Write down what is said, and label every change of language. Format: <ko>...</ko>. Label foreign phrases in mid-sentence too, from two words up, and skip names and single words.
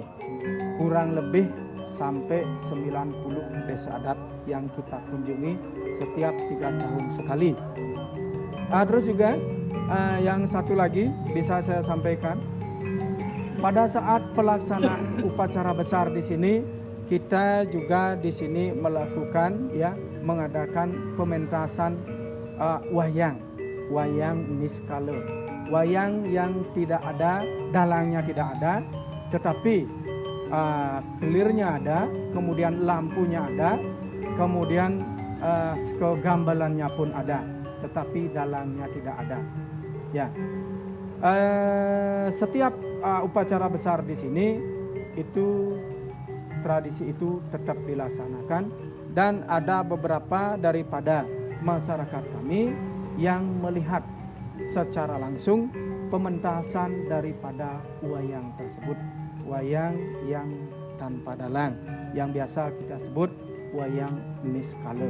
<id>Kurang lebih sampai 90 desa adat yang kita kunjungi setiap 3 tahun sekali. Terus juga yang satu lagi bisa saya sampaikan, pada saat pelaksanaan upacara besar di sini, kita juga di sini mengadakan pementasan wayang niskala, wayang yang tidak ada dalangnya, tidak ada, tetapi kelirnya ada, kemudian lampunya ada, kemudian kegambalannya pun ada, tetapi dalangnya tidak ada. Ya, setiap upacara besar di sini itu tradisi itu tetap dilaksanakan, dan ada beberapa daripada masyarakat kami yang melihat secara langsung pementasan daripada wayang tersebut, wayang yang tanpa dalang, yang biasa kita sebut wayang Niskala.</id>